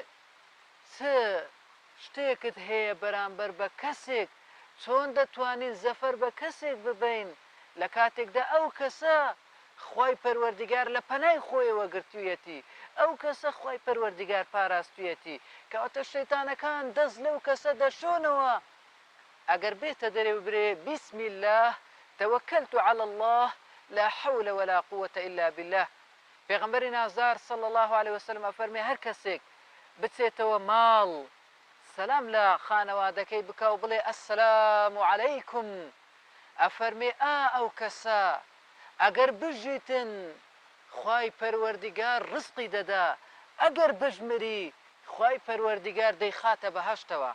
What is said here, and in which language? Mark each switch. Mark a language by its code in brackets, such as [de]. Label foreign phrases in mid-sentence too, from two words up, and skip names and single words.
[ckb] چ شتێکت هەیە بەرامبەر بە کەسێک چۆن دەتوانین زەفەر بە کەسێک ببین لە کاتێکدا ئەو کەسە خی پەروەردیگار لە پەنای خۆیەوە گرتوویەتی ئەو کەسە خی پەروەردیگار پاراستویەتی کەواتە شەیتانەکان دەست لەو کەسە دەشۆنەوە ئەگەر بێتە دەرێ برێ [ar] بسم الله توكلت على الله لا حول ولا قوة إلا بالله. [ckb] پێغەمبەری نازدار [ar] صلی الله عليه وسلم [ckb] ئەفەرمێ هەر کەسێک بچێتەوە ماڵ سەلام لە خانەوادەکەی بکە و بڵێ [ar] ئەسسەلام عەلەیکم [ckb] ئەفەرمێ ئەو کەسە ئەگەر بژیتن خی پەروەردیگار ڕزقی دەدا ئەگەر بژمری خی پەروەردیگار دەیخاتە بەهەشتەوە.